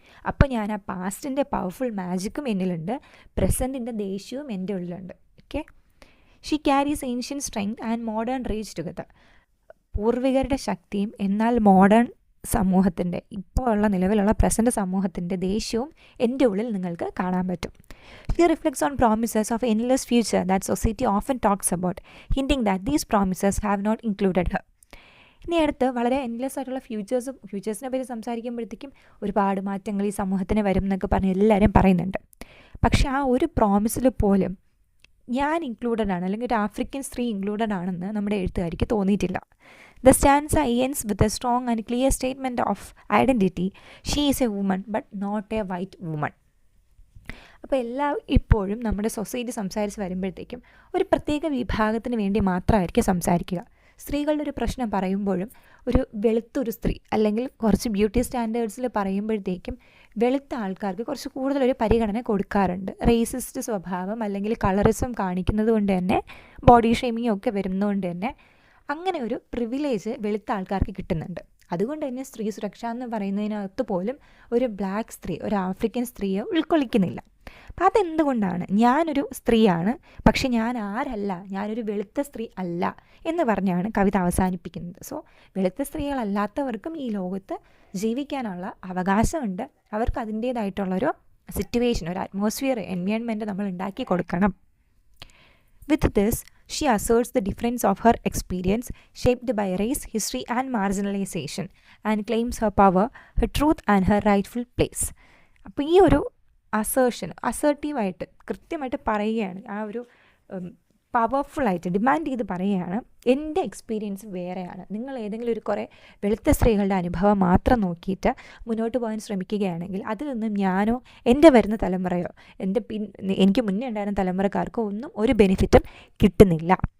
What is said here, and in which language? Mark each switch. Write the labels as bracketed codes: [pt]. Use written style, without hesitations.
[ml] അപ്പോൾ ഞാൻ ആ പാസ്റ്റിൻ്റെ പവർഫുൾ മാജിക്കും എന്നിലുണ്ട്, പ്രസൻറ്റിൻ്റെ ദേഷ്യവും എൻ്റെ ഉള്ളിലുണ്ട്. [en] Okay, she carries ancient strength and modern rage together. [ml] പൂർവികരുടെ ശക്തിയും എന്നാൽ മോഡേൺ സമൂഹത്തിൻ്റെ, ഇപ്പോൾ ഉള്ള നിലവിലുള്ള പ്രസൻറ്റ് സമൂഹത്തിൻ്റെ ദേഷ്യവും എൻ്റെ ഉള്ളിൽ നിങ്ങൾക്ക് കാണാൻ പറ്റും. [en] She reflects on promises of endless future that society often talks about, hinting that these promises have not included her. [ml] ഇനി അടുത്ത് വളരെ എൻലെസ് ആയിട്ടുള്ള ഫ്യൂച്ചേഴ്സിനെ പറ്റി സംസാരിക്കുമ്പോഴത്തേക്കും ഒരുപാട് മാറ്റങ്ങൾ ഈ സമൂഹത്തിന് വരും എന്നൊക്കെ പറഞ്ഞ് എല്ലാവരും പറയുന്നുണ്ട്. പക്ഷെ ആ ഒരു പ്രോമിസിൽ പോലും ഞാൻ ഇൻക്ലൂഡഡ് ആണ്, അല്ലെങ്കിൽ ഒരു ആഫ്രിക്കൻ സ്ത്രീ ഇൻക്ലൂഡഡ് ആണെന്ന് നമ്മുടെ എഴുത്തുകാരിക്ക് തോന്നിയിട്ടില്ല. [en] The stanza ends with a strong and clear statement of identity. She is a woman but not a white woman. [ml] അപ്പോൾ ഇപ്പോഴും നമ്മുടെ സൊസൈറ്റി സംസാരിച്ച് വരുമ്പോഴത്തേക്കും ഒരു പ്രത്യേക വിഭാഗത്തിന് വേണ്ടി മാത്രമായിരിക്കും സംസാരിക്കുക. സ്ത്രീകളുടെ ഒരു പ്രശ്നം പറയുമ്പോഴും ഒരു വെളുത്തൊരു സ്ത്രീ, അല്ലെങ്കിൽ കുറച്ച് ബ്യൂട്ടി സ്റ്റാൻഡേർഡ്സിൽ പറയുമ്പോഴത്തേക്കും വെളുത്ത ആൾക്കാർക്ക് കുറച്ച് കൂടുതലൊരു പരിഗണന കൊടുക്കാറുണ്ട്. റേസിസ്റ്റ് സ്വഭാവം അല്ലെങ്കിൽ കളറിസം കാണിക്കുന്നത് കൊണ്ട് തന്നെ, ബോഡി ഷെയ്മിങ് ഒക്കെ വരുന്നതുകൊണ്ട് തന്നെ അങ്ങനെ ഒരു പ്രിവിലേജ് വെളുത്ത ആൾക്കാർക്ക് കിട്ടുന്നുണ്ട്. അതുകൊണ്ട് തന്നെ സ്ത്രീ സുരക്ഷ എന്ന് പറയുന്നതിനകത്ത് പോലും ഒരു ബ്ലാക്ക് സ്ത്രീ, ഒരു ആഫ്രിക്കൻ സ്ത്രീയെ ഉൾക്കൊള്ളിക്കുന്നില്ല. അപ്പം അതെന്തുകൊണ്ടാണ്? ഞാനൊരു സ്ത്രീയാണ്, പക്ഷെ ഞാൻ ആരല്ല, ഞാനൊരു വെളുത്ത സ്ത്രീ അല്ല എന്ന് പറഞ്ഞാണ് കവിത അവസാനിപ്പിക്കുന്നത്. സോ വെളുത്ത സ്ത്രീകളല്ലാത്തവർക്കും ഈ ലോകത്ത് ജീവിക്കാനുള്ള അവകാശമുണ്ട്. അവർക്ക് അതിൻ്റേതായിട്ടുള്ളൊരു സിറ്റുവേഷൻ, ഒരു അറ്റ്മോസ്ഫിയർ, എൻവയോൺമെൻറ്റ് നമ്മൾ ഉണ്ടാക്കി കൊടുക്കണം. [en] With this, she asserts the difference of her experience shaped by race, history and marginalization and claims her power, her truth and her rightful place. [ml] അപ്പോൾ ഈ ഒരു അസേർട്ടീവായിട്ട് കൃത്യമായിട്ട് പറയുകയാണ്, ആ ഒരു പവർഫുള്ളായിട്ട് ഡിമാൻഡ് ചെയ്ത് പറയുകയാണ്, എൻ്റെ എക്സ്പീരിയൻസ് വേറെയാണ്. നിങ്ങൾ ഏതെങ്കിലും ഒരു കുറേ വെളുത്ത സ്ത്രീകളുടെ അനുഭവം മാത്രം നോക്കിയിട്ട് മുന്നോട്ട് പോകാൻ ശ്രമിക്കുകയാണെങ്കിൽ അതിൽ നിന്നും ഞാനോ എൻ്റെ വരുന്ന തലമുറയോ എനിക്ക് മുന്നേ ഉണ്ടായിരുന്ന തലമുറക്കാർക്കോ ഒന്നും ഒരു ബെനിഫിറ്റും കിട്ടുന്നില്ല.